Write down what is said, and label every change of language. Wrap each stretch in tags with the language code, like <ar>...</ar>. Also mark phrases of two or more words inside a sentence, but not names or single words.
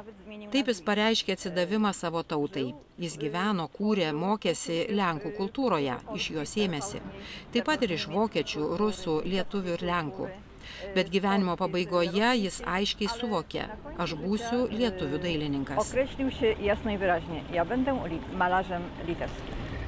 <lt>Taip jis pareiškė atsidavimą savo tautai. Jis gyveno, kūrė, mokėsi Lenkų kultūroje, iš jos ėmėsi. Taip pat ir iš vokiečių, rusų, lietuvių ir Lenkų. Bet gyvenimo pabaigoje jis aiškiai suvokė, aš būsiu lietuvių dailininkas.</lt> <pl>Określił się jasno i wyraźnie, ja będę malarzem litewskim.</pl>